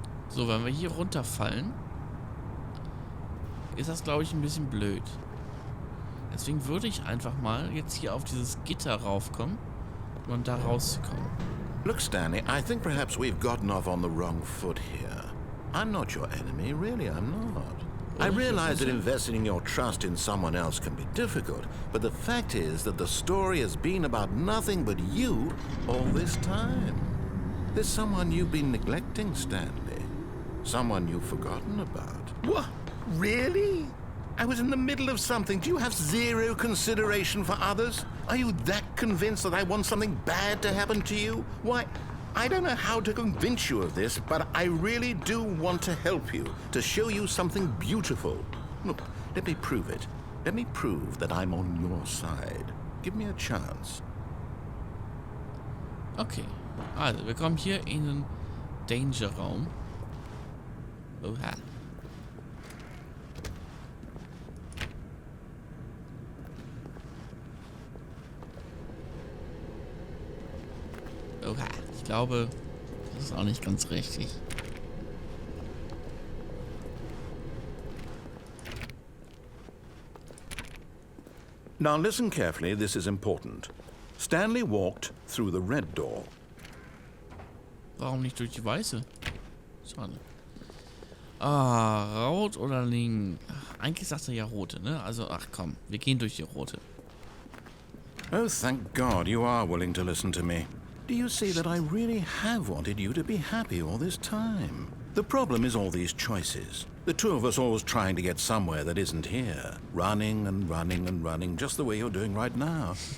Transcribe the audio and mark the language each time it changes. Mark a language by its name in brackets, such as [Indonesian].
[German] So, wenn wir hier runterfallen, ist das, glaube ich, ein bisschen blöd. Deswegen würde ich einfach mal jetzt hier auf dieses Gitter raufkommen, um da rauszukommen. [English] Look, Stanley, I think perhaps we've gotten off on the wrong foot here. I'm not your enemy, really, I'm not. I realize that investing your trust in someone else can be difficult, but the fact is that the story has been about nothing but you all this time. There's someone you've been neglecting, Stanley. Someone you've forgotten about. What? Really? I was in the middle of something. Do you have zero consideration for others? Are you that convinced that I want something bad to happen to you? Why, I don't know how to convince you of this, but I really do want to help you, to show you something beautiful. Look, let me prove it. Let me prove that I'm on your side. Give me a chance. [German] Okay, also wir kommen hier in den Danger-Raum. Oha. Oha, ich glaube, das ist auch nicht ganz richtig. [English] Now listen carefully, this is important. Stanley walked through the red door. [German] Warum nicht durch die weiße? Schade. Ah, rot oder link? Eigentlich sagt er ja rote, ne? Also, ach komm, wir gehen durch die rote. [English] Oh, thank God you are willing to listen to me. Do you see that I really have wanted you to be happy all this time? The problem is all these choices. The two of us always trying to get somewhere that isn't here. Running and running and running, just the way you're doing right now.